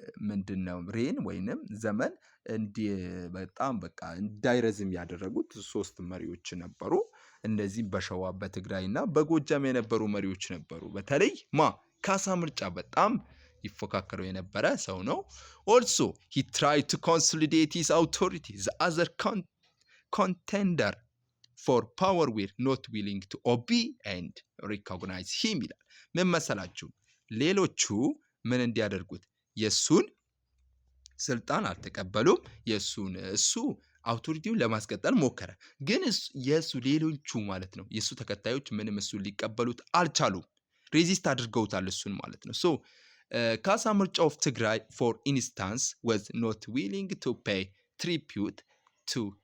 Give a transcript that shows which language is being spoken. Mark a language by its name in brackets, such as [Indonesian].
[Amharic] ምንድነው ሬን ወይንም ዘመን በጣም በቃ እንዳይረዝም ያደረጉት 3 መሪዎች ነበሩ። እነዚህም በሸዋ በትግራይና በጎጃም የነበሩ መሪዎች ነበሩ። በተለይ ካሳ ምርጫ በጣም ይፎካከረው የነበረ ሰው ነው። [English] also he tried to consolidate his authority. The other contender for power were not willing to obey and recognize him [Amharic] ይላል። ምን መሰላችሁ? ሌሎቹ ምን እንዲያደርጉት የሱን ስልጣን አልተቀበሉም። እሱ አውቶሪቲውን ለማስቀጠል ሞከረ። ግን የሱ ሌሎቹ ማለት ነው የሱ ተከታዮች ምንም እሱን ሊቀበሉት አልቻሉም። ሬዚስት አድርገውታል እሱን ማለት ነው። ካሳ ምርጫ [English] of ትግራይ for instance was not willing to pay tribute to